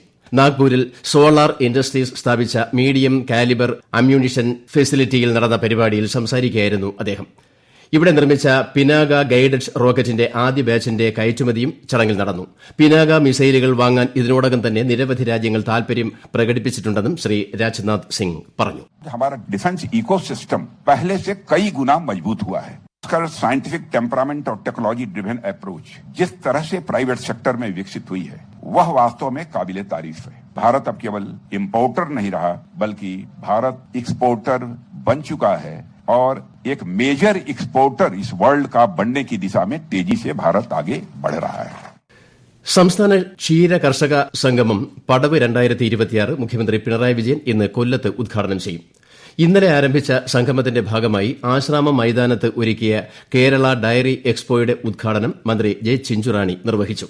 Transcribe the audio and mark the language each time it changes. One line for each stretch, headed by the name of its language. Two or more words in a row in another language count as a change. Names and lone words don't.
Malayalam: നാഗ്പൂരിൽ സോളാർ ഇൻഡസ്ട്രീസ് സ്ഥാപിച്ച
English: medium caliber ammunition
Malayalam: ഫെസിലിറ്റിയിൽ നടന്ന പരിപാടിയിൽ സംസാരിക്കുകയായിരുന്നു അദ്ദേഹം. ഇവിടെ നിർമ്മിച്ച പിനാക ഗൈഡഡ് റോക്കറ്റിന്റെ ആദ്യ ബാച്ചിന്റെ കയറ്റുമതിയും ചടങ്ങിൽ നടന്നു. പിനാക മിസൈലുകൾ വാങ്ങാൻ ഇതിനോടകം തന്നെ നിരവധി രാജ്യങ്ങൾ താൽപര്യം പ്രകടിപ്പിച്ചിട്ടുണ്ടെന്നും ശ്രീ രാജ്നാഥ് സിംഗ് പറഞ്ഞു.
Hindi: हमारा
English: defense ecosystem
Hindi: पहले से कई गुना मजबूत हुआ है. उसका
English: scientific temperament
Hindi: और
English: technology driven approach
Hindi: जिस तरह से
English: private sector
Hindi: में विकसित हुई है वह वास्तव में काबिले तारीफ है. भारत अब केवल इम्पोर्टर नहीं रहा बल्कि भारत एक्सपोर्टर बन चुका है और एक
English: major exporter
Hindi: इस वर्ल्ड का बनने की दिशा में तेजी से भारत आगे बढ़ रहा है.
Malayalam: സംസ്ഥാന ക്ഷീര കർഷക സംഗമം പടവ് 2026 മുഖ്യമന്ത്രി പിണറായി വിജയൻ ഇന്ന് കൊല്ലത്ത് ഉദ്ഘാടനം ചെയ്യും. ഇന്നലെ ആരംഭിച്ച സംഗമത്തിന്റെ ഭാഗമായി ആശ്രാമം മൈതാനത്ത് ഒരുക്കിയ കേരള ഡയറി എക്സ്പോയുടെ ഉദ്ഘാടനം മന്ത്രി ജെ ചിഞ്ചുറാണി നിർവഹിച്ചു.